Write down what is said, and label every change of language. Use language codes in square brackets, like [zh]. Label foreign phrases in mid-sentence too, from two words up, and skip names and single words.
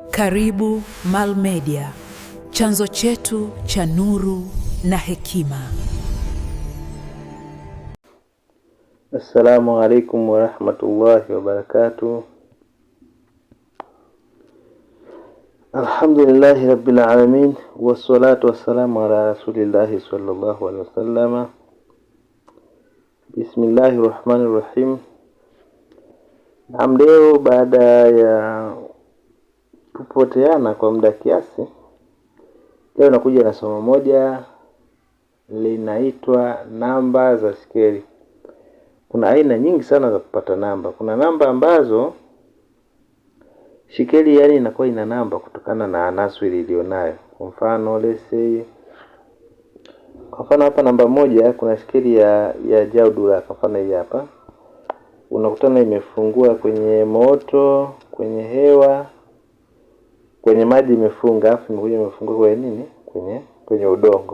[sw] Karibu Mal Media, chanzo chetu cha nuru na hekima. [ar] السلام عليكم ورحمة الله وبركاته. الحمد لله رب العالمين، والصلاة والسلام على رسول الله صلى الله عليه وسلم. بسم الله الرحمن الرحيم. [sw] Leo baada ya kupoteana kwa muda kiasi, leo nakuja na somo moja linaitwa namba za skeli. Kuna aina nyingi sana za kupata namba. Kuna namba ambazo shikeli yani inakuwa ina namba kutokana na anaswiri ilionayo. Kwa mfano [en] let's say, [sw] kwa mfano hapa namba moja kuna shikeli ya jaudura. Kwa mfano hii hapa unakutana imefungua kwenye moto, kwenye hewa, kwenye maji imefunga, afu imekuja imefungua kwenye nini? Kwenye udongo.